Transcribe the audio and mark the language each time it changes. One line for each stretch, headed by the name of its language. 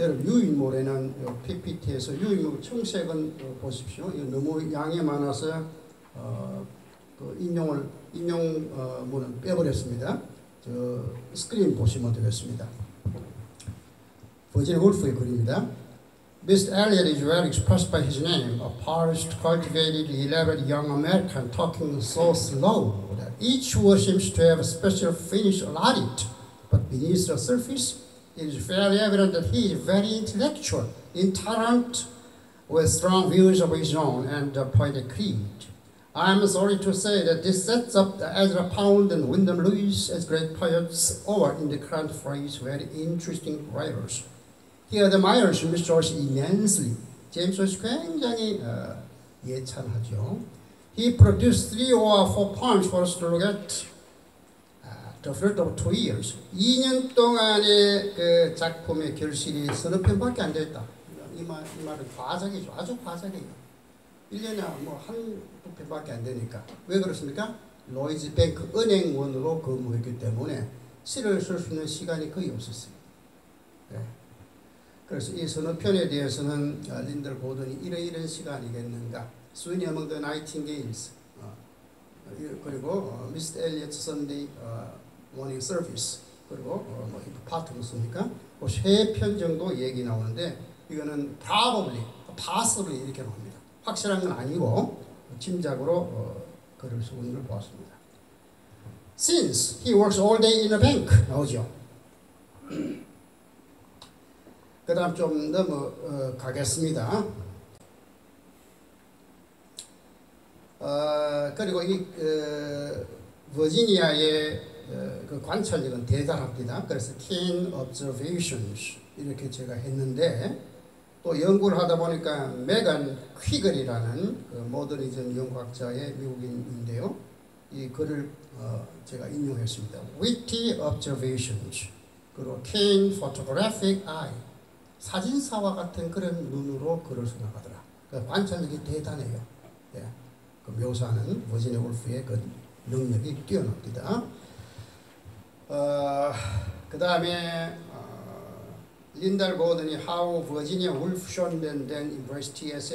Korean: 여러분 유인물에는 PPT에서 유인물 청색은 보십시오. 이거 너무 양이 많아서 그 인용문은 빼버렸습니다. 저 스크린 보시면 되겠습니다. 버지니아 울프의 글입니다.
English: Mr. Eliot is well expressed by his name, a polished, cultivated, elaborate young American talking so slow that each word seems to have a special finish allotted. But beneath the surface, it is fairly evident that he is very intellectual, intolerant, with strong views of his own and a poetic creed. I am sorry to say that this sets up Ezra Pound and Wyndham Lewis as great poets, or in the current phrase, very interesting writers. He admires James Joyce immensely.
Korean: 제임스 조이스 굉장히 예찬하죠.
English: He produced 3 or 4 poems for us to look at. The fruit of 2 years.
Korean: 2년 동안의 그 작품의 결실이 서너 편밖에 안 됐다. 이 말은 과장이죠. 아주 과장이에요. 1년에 뭐 한 두 편밖에 안 되니까. 왜 그렇습니까? 로이즈 뱅크 은행원으로 근무했기 때문에 시를 쓸 수 있는 시간이 거의 없었어요. 네. 그래서 이 서너 편에 대해서는 린들 고든이 이런 시간이겠는가. 스위니 어몽 더 나이팅게일스 그리고 미스터 엘리엇 선데이 모닝 서비스 그리고 뭐 히포파트무스입니까? 그 3편 정도 얘기 나오는데 이거는 possibly 이렇게 나옵니다. 확실한 건 아니고 짐작으로 글을 쓰는 걸 보았습니다.
English: Since he works all day in a bank
Korean: 나오죠. 그 다음 좀 넘어가겠습니다. 그리고 이 버지니아의 그 관찰력은 대단합니다. 그래서
English: keen observations
Korean: 이렇게 제가 했는데 또 연구를 하다 보니까 메간 퀴글이라는 그 모더니즘 연구학자의 미국인인데요. 이 글을 제가 인용했습니다.
English: Witty observations
Korean: 그리고
English: keen photographic eye
Korean: 사진사와 같은 그런 눈으로 글을 써나가더라. 그 관찰력이 대단해요. 예. 그 묘사하는 버지니아 울프의 그 능력이 뛰어납니다.
English: 그 다음에 린들 고든이 How Virginia Woolf Shone and Then Embraced T.S.